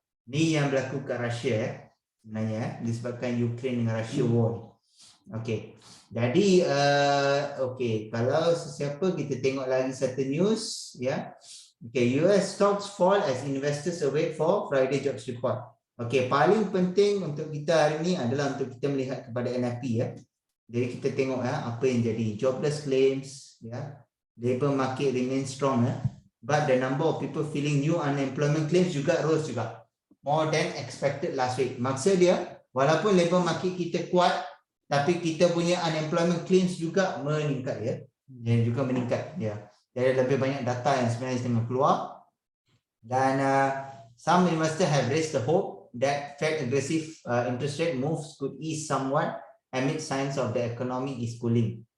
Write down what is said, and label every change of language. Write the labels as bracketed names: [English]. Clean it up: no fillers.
[Malay] Ni yang berlaku kat Russia sebenarnya disebabkan Ukraine dengan Russia war. Okey. Jadi okey, kalau sesiapa kita tengok lagi satu news ya. [English] Okay, US stocks fall as investors await for Friday jobs report. [Malay] Okay, paling penting untuk kita hari ini adalah untuk kita melihat kepada NFP ya. Jadi kita tengok ya apa yang jadi jobless claims ya. [English] Labor market remains strong ya. But the number of people filing new unemployment claims [Malay] juga rose juga. [English] More than expected last week. [Malay] Maksud dia walaupun labor market kita kuat tapi kita punya unemployment claims juga meningkat ya. Dan juga meningkat ya. Jadi lebih banyak data yang sebenarnya tengah keluar. [English] Dan some investors have raised the hope that Fed aggressive interest rate moves could ease somewhat amid signs of the economy is cooling.